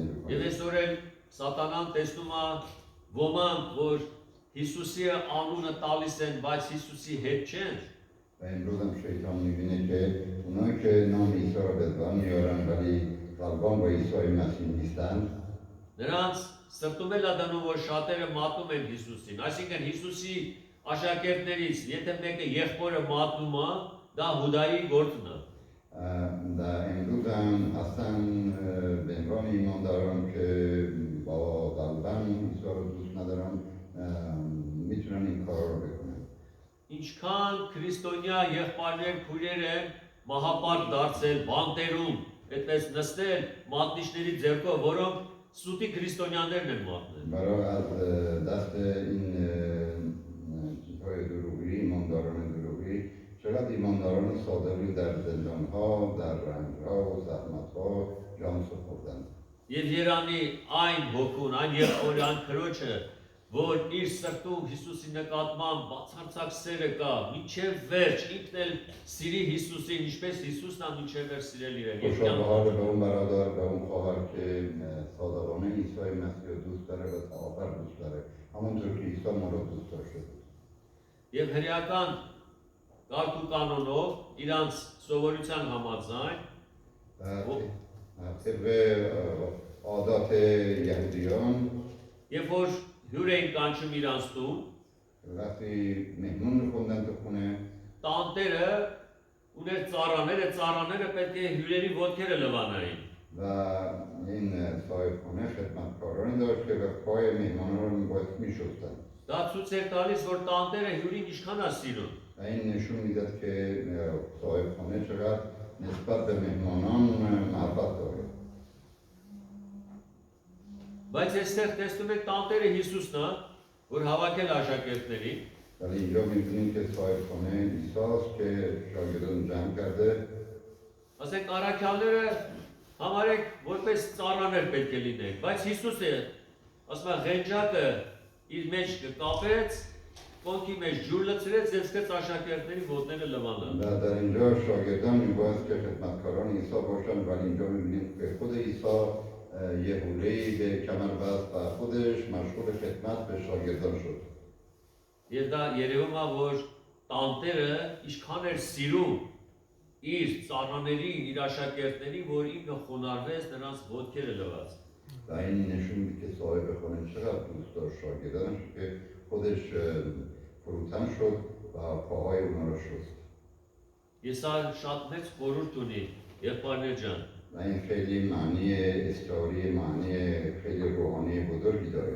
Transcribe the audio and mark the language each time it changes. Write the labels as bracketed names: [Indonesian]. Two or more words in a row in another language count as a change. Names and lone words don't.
[Armenian] Եվ [Persian] بکنه [Armenian] այսօր էլ Սատանան տեսնում է ոմանք, որ Հիսուսի անունը տալիս են, բայց Հիսուսի հետ չեն։ [Persian] و امروز هم شیطان میبینه که اونایی که نام عیسی را به زبان میارن ولی قلبان با عیسی مسیح نیستند [Armenian] Նրանց սրտում էլ է դնում, որ շատերը մատնում են Հիսուսին։ Այսինքն Հիսուսի աշակերտներից, եթե մեկը եղբորը մատնում է, դա Հուդայի գործն է։ [Persian] و امروز هم اصلا به عنوان ایمانداران که با قلبن عیسی را دوست ندارن میتونن این کار رو بکنن [Armenian] Ինչքան քրիստոնյա եղբայրներ, քույրեր են մահապարտ դարձել, բանտերում, այդպես նստել մատնիչների ձեռքով, որոնք սուտի քրիստոնյաներն են մատնել։ [Persian] برای از دست این چیزهای دروغی ایمانداران دروغی چقدر ایمانداران صادقی در زندانها در رنجها و زحمتها جان سپردند [Armenian] Եվ Երանի այն հոգուն, այն եղբորը, այն քրոջը, որ իր սրտում Հիսուսի նկատմամբ բացարձակ սերը կա, մինչև վերջ, ինքն էլ սիրի Հիսուսին, ինչպես Հիսուսն է մինչև վերջ սիրել իրեն։ Եվ [Persian] خوشا به حال به اون برادر به اون خواهر که صادقانه عیسی مسیح رو دوست داره و تا آخر دوست داره همونطور که عیسی ما رو دوست داشته بود [Armenian] Եվ հրեական կարգ ու կանոնով իրանց սովորության համաձայն [Persian] طبق عادات یهودیان [Armenian] երբ որ հյուր էին կանչում իրանց տուն, [Persian] وقتی مهمون می‌خوندن تو خونه [Armenian] տանտերը ուներ ծառաները պետք է հյուրերի ոտքերը լվանային։ [Persian] و این صاحب خونه خدمتکارانی داشت که به پای مهمانان رو باید می‌شستن [Armenian] Դա ցույց էր տալիս, որ տանտերը հյուրին ինչքան է սիրում։ [Persian] و این نشون میداد که صاحب خانه چقدر نسبت به مهمانان محبت داره [Armenian] Բայց այստեղ տեսնում եք տանտերը Հիսուսն է, որ հավաքել աշակերտներին, [Persian] ولی اینجا می‌بینیم که صاحب خانه عیسی است که شاگردان جمع کرده [Armenian] Ասենք առաքյալները համարեք որպես ծառաներ պետք է լինեն, բայց Հիսուսը ասում է ղենջակը իր մեջ կկապեց, կոնքի մեջ ջուր լցրեց եւ սկսեց աշակերտների ոտները լվանալ։ [Persian] و در اینجا شاگردان میباید که خدمتکاران عیسی باشند ولی اینجا می‌بینیم که خود عیسی یه حوله‌ای به کمر بست و خودش مشغول خدمت به شاگردان شد [Armenian] Եվ դա երևում է, որ տանտերը ինչքան էր սիրում իր ծառաներին, իր աշակերտներին, որ ինքը խոնարհվեց նրանց ոտքերը լվաց։ [Persian] و این نشون میده که صاحب خانه چقدر دوست داشت شاگردانش که خودش فروتن شد و پاهای اونا رو شست [Armenian] Ես շատ մեծ խորհուրդ ունի, եղբայրներ ջան։ [Persian] و این خیلی معنی استعاری معنی خیلی روحانی بزرگی داره